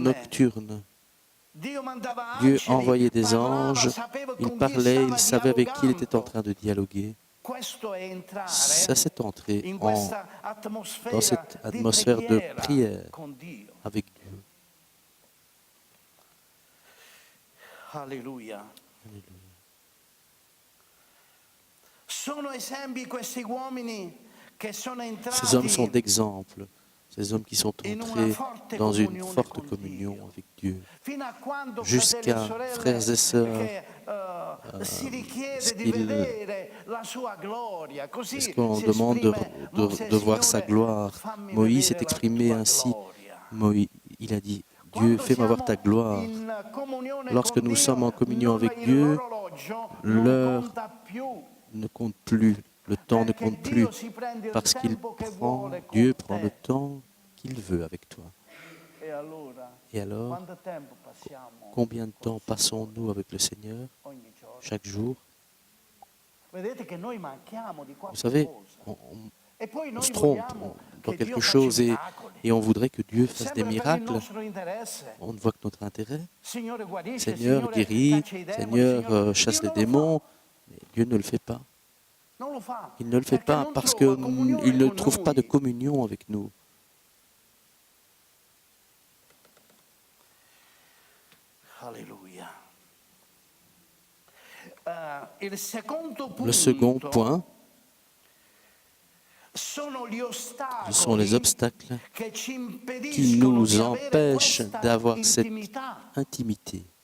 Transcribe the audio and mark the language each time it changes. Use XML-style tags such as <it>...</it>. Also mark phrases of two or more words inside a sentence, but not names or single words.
<it>notturne.</it> <fr>nocturnes. Dieu Dieu envoyait des anges, il parlait, il savait avec qui il était en train de dialoguer. Ça, c'est entrer dans cette atmosphère de prière avec Dieu. Alléluia. Alléluia.</fr> <it>Sono esempi questi uomini che sono</it> <fr>Ces hommes sont</fr> <it>entrati</it> <fr>d'exemple, ces hommes qui sont entrés dans une forte communion avec Dieu.</fr> <it>fino a quando,</it> <fr>Jusqu'à frères et sœurs,</fr> <it>che si richiede di il- vedere la sua gloria, così</it> <fr>est-ce qu'on</fr> <it>si</it> <fr>demande</fr> <it>esprime Mosè,</it> <fr>de voir sa</fr> <it>Signore,</it> <fr>gloire?</fr> <it>fammi</it> <fr>Moïse s'est</fr> <it>vedere la</it> <fr>exprimé</fr> <it>tua</it> <fr>ainsi.</fr> <it>gloria.</it> <fr>Il a dit, Dieu,</fr> <it>Quando</it> <fr>fais-moi voir ta</fr> <it>siamo</it> <fr>gloire.</fr> <it>in comunione</it> <fr>Lorsque</fr> <it>con</it> <fr>nous</fr> <it>Dio,</it> <fr>sommes en communion avec</fr> <it>il</it> <fr>Dieu,</fr> <it>orologio non</it> <fr>l'heure</fr> <it>conta più,</it> <fr>ne compte plus, le temps ne</fr> <it>perché</it> <fr>compte plus,</fr> <it>Dio si prende il</it> <fr>parce qu'il</fr> <it>tempo che</it> <fr>prend,</fr> <it>vuole con</it> <fr>Dieu</fr> <it>te.</it> <fr>prend le temps qu'il veut avec toi.</fr> <it>E allora,</it> <fr>Et alors,</fr> <it>quanto tempo passiamo</it> <fr>combien de temps passons-nous avec le Seigneur</fr> <it>ogni giorno?</it> <fr>chaque jour?</fr> <it>Vedete che noi manchiamo di</it> <fr>Vous</fr> <it>qualche</it> <fr>savez,</fr> <it>cosa.</it> <fr>on</fr> <it>E poi</it> <fr>se</fr> <it>noi</it> <fr>trompe</fr> <it>vogliamo</it> <fr>dans</fr> <it>che</it> <fr>quelque</fr> <it>Dio</it> <fr>chose</fr> <it>faccia miracoli.</it> <fr>et on voudrait que Dieu fasse des</fr> <it>Sempre per il</it> <fr>miracles.</fr> <it>nostro interesse.</it> <fr>On ne voit que notre intérêt.</fr> <it>Signore guarisce,</it> <fr>Seigneur</fr> <it>Signore</it> <fr>guérit,</fr> <it>caccia i demoni,</it> <fr>Seigneur</fr> <it>Signore-</it> <fr>chasse</fr> <it>Dio</it> <fr>les</fr> <it>non lo</it> <fr>démons, mais Dieu ne le fait pas.</fr> <it>fa, non lo fa,</it> <fr>Il ne le fait</fr> <it>perché</it> <fr>pas</fr> <it>non</it> <fr>parce</fr> <it>trova</it> <fr>qu'il</fr> <it>comunione</it> <fr>ne</fr> <it>con</it> <fr>trouve pas de</fr> <it>noi.</it> <fr>communion avec nous. Alléluia. Le second point, ce sont les obstacles qui nous empêchent d'avoir cette intimité.</fr>